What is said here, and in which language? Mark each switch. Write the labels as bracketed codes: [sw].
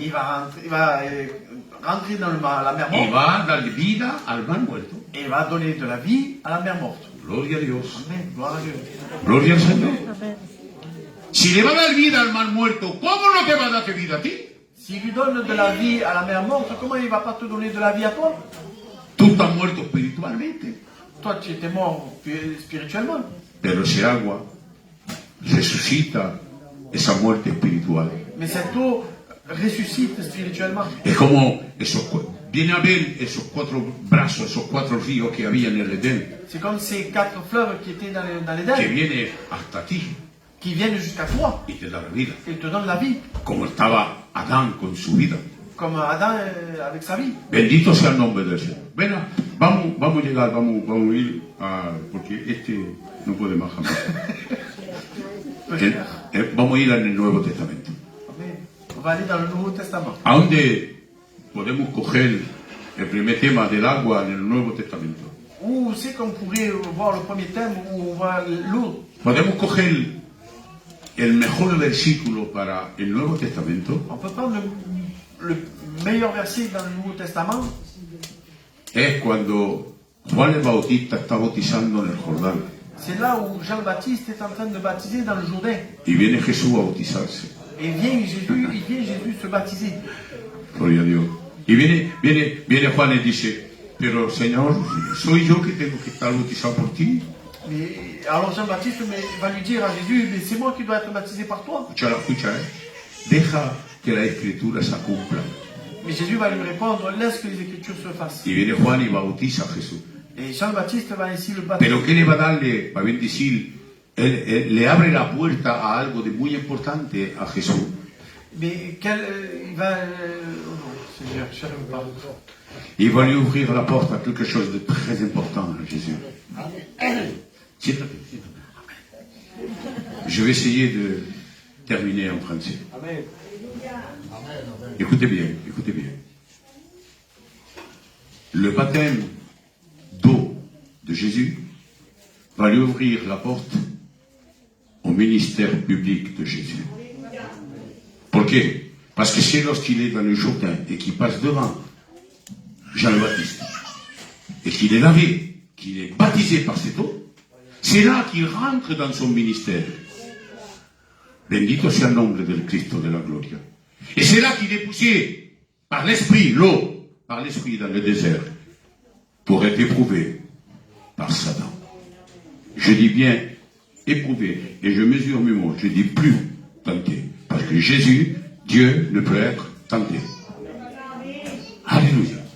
[fr] Il va rentrer dans la mer [es] y [fr] morte [es] va a darle vida al mar muerto. [fr] et il va donner de la vie à la mer morte. [es] Gloria a Dios. [fr] Amen. Gloire à Dieu. [es] Gloria al Señor. Si le va a dar vida al mar muerto, ¿cómo no te va a dar vida a ti? [fr] S'il lui donne de la vie à la mer morte, comment il ne va pas te donner de la vie à toi? [es] Tú estás muerto espiritualmente, [fr] Toi, tu étais mort spirituellement. [es] pero ese agua resucita esa muerte espiritual. [fr] Mais cette eau ressuscite spirituellement. [es] Es como viene a ver esos 4 brazos, esos 4 ríos que había en el Edén, [fr] C'est comme ces 4 fleuves qui étaient dans [es] que [fr] l'Éden, [es] viene hasta ti [fr] qui viennent jusqu'à toi. [es] y te da la vida, [fr] Ils te donnent la vie, [es] como estaba Adán con su vida. [fr] comme Adam avec sa vie. [es] Bendito sea el nombre del Señor. Ven, vamos a llegar, vamos a ir porque no puede más jamás. Vamos a ir en el Nuevo Testamento. Amen. [fr] On va aller dans le Nouveau Testament. [es] ¿A dónde podemos coger el primer tema del agua en el Nuevo Testamento? [fr] Où c'est qu'on pourrait voir le premier thème où on voit l'eau? [es] Podemos coger el mejor versículo para el Nuevo Testamento. [fr] On peut prendre le meilleur verset dans le Nouveau Testament. [es] Es cuando Juan el Bautista está bautizando en el Jordán [fr] C'est là où Jean-Baptiste est en train de baptiser dans le Jourdain. [es] y viene Jesús a bautizarse. [fr] Et vient Jésus se baptiser. [es] Gloria a Dios. Y viene Juan y dice, pero Señor, soy yo que tengo que estar bautizado por ti. [fr] Mais, alors Jean-Baptiste va lui dire à Jésus, mais c'est moi qui dois être baptisé par toi. [es] Escucha, deja que la escritura se cumpla. [fr] Mais Jésus va lui répondre, laisse que les Écritures se fassent. [es] Y viene Juan y bautiza a Jesús. [fr] Et Jean-Baptiste va ainsi le baptiser. [es] Pero ¿qué le va a darle, para bendecir? Le abre la puerta a algo de muy importante a Jesús. [fr] Mais il va... non, Seigneur, je ne sais pas. Il va lui ouvrir la porte à quelque chose de très important à Jésus. [es] Siéntate. [fr] Je vais essayer de terminer en français. Amen. Écoutez bien, écoutez bien. Le baptême d'eau de Jésus va lui ouvrir la porte au ministère public de Jésus. Pourquoi? Parce que c'est lorsqu'il est dans le Jourdain et qu'il passe devant Jean le Baptiste et qu'il est lavé, qu'il est baptisé par cette eau, c'est là qu'il rentre dans son ministère. [es] Bendito sea el nombre del Cristo de la gloria. [fr] Et c'est là qu'il est poussé par l'Esprit, l'eau, par l'Esprit dans le désert, pour être éprouvé par Satan. Je dis bien éprouvé, et je mesure mes mots, je dis plus tenté, parce que Jésus, Dieu, ne peut être tenté. Alléluia.